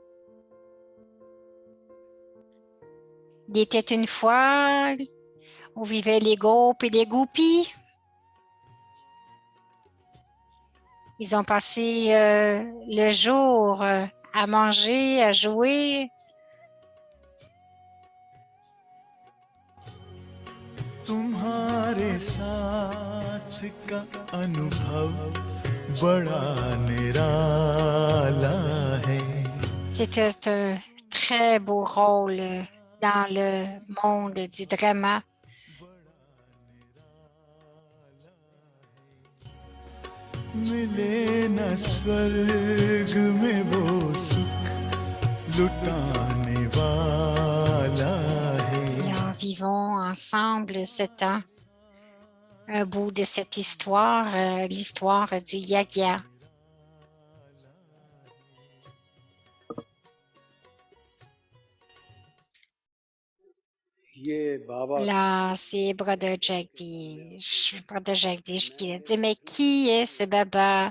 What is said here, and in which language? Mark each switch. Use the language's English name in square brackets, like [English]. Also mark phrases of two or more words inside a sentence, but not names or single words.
[French] Il était une fois où vivaient les Gopis et les Gopis. Ils ont passé le jour à manger, à jouer. [Hindi] तुम्हारे साथ का अनुभव बड़ा निराला है. [French] C'était un très beau rôle dans le monde du drama. [Hindi] मिले न स्वर्ग में वो सुख लुटाने वाला है. [French] Nous vivons ensemble ce temps, un bout de cette histoire, l'histoire du Yagya. Là, c'est Brother Jagdish qui a dit, mais qui est ce Baba?